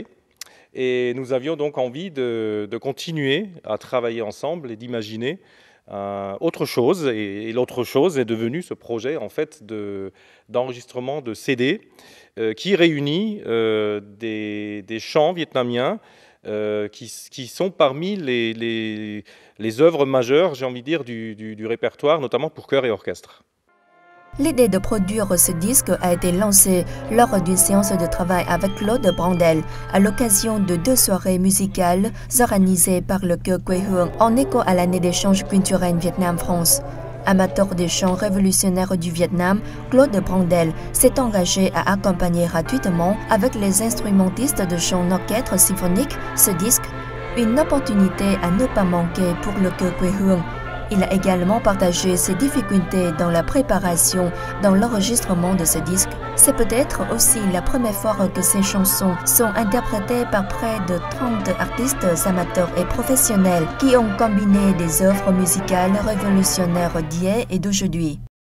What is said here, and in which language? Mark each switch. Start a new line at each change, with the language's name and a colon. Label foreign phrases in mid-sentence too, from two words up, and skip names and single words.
French: Et nous avions donc envie de continuer à travailler ensemble et d'imaginer autre chose, et l'autre chose est devenu ce projet en fait d'enregistrement de CD qui réunit des chants vietnamiens qui sont parmi les œuvres majeures, j'ai envie de dire, du répertoire, notamment pour chœur et orchestre. L'idée de produire ce disque a été lancée lors d'une séance de travail avec Claude Brandel à l'occasion de 2 soirées musicales organisées par le chœur quê hương en écho à l'année d'échange culturel Vietnam-France. Amateur des chants révolutionnaires du Vietnam, Claude Brandel s'est engagé à accompagner gratuitement avec les instrumentistes de chants orchestre symphonique ce disque, une opportunité à ne pas manquer pour le chœur quê hương. Il a également partagé ses difficultés dans la préparation, dans l'enregistrement de ce disque. C'est peut-être aussi la première fois que ces chansons sont interprétées par près de 30 artistes amateurs et professionnels qui ont combiné des œuvres musicales révolutionnaires d'hier et d'aujourd'hui.